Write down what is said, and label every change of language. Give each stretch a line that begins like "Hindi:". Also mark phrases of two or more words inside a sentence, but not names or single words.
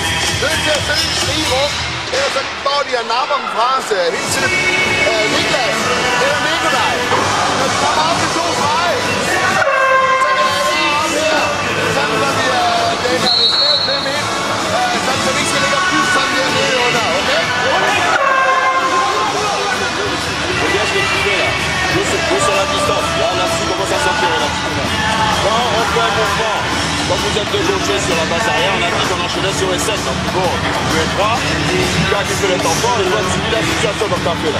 Danish: Nødt til at søge en fri rum. Ellers så går de og napper dem fra os hele tiden. Niklas, eller Nikolaj. Når de kommer op til 2 streg. Sådan så vi dækker det snævt ned midt. Sådan så vi ikke skal ligge og pysse sådan der nede under, okay?
French: Regarde ce que tu fais là. Jouez sur la distance. Là, là-dessus, commence à s'empirer là. Quand on fait un mouvement, quand vous êtes de gaucher sur la base arrière, on a dit qu'on enchaînait sur les 7. Donc bon, tu es 3. Quand tu fais le tampon, et toi tu vis la situation comme tu as fait là.